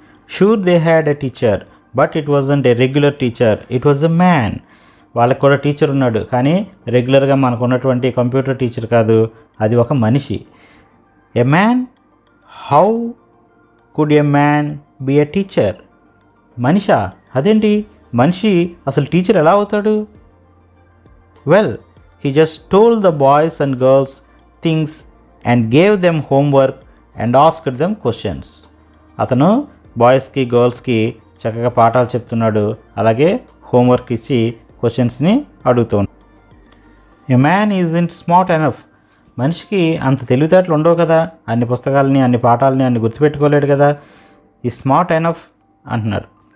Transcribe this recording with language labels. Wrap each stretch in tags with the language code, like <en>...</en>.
<en>sure they had a teacher but it wasn't a regular teacher, it was a man,</en> <te>వాళ్ళకి కూడా teacher ఉన్నాడు కానీ రెగ్యులర్గా మనకు ఉన్నటువంటి కంప్యూటర్ టీచర్ కాదు, అది ఒక మనిషి.</te> <en>A man, how could a man be a teacher?</en> <te>Manisha, అదేంటి మనిషి అసలు టీచర్ ఎలా అవుతాడు?</te> <en>Well, he just told the boys and girls things and gave them homework and asked them questions.</en> <te>అతను బాయ్స్కి గర్ల్స్కి చక్కగా పాఠాలు చెప్తున్నాడు, అలాగే హోంవర్క్ ఇచ్చి క్వశ్చన్స్ని అడుగుతున్నాడు.</te> <en>a man isn't smart enough,</en> <te>మనిషికి అంత తెలివితేటలు ఉండవు కదా, అన్ని పుస్తకాలని అన్ని పాఠాలని అన్ని గుర్తుపెట్టుకోలేడు కదా, ఈ</te> <en>smart enough</en> <te>అంటున్నాడు.</te>